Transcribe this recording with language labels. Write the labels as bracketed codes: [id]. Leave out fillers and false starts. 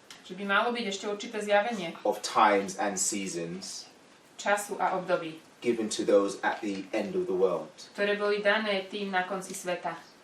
[sk] že by malo byť ešte určité zjavenie [en] of times and seasons [sk] času a období, [en] given to those at the end of the world. [sk] ktoré boli dané tým na konci sveta.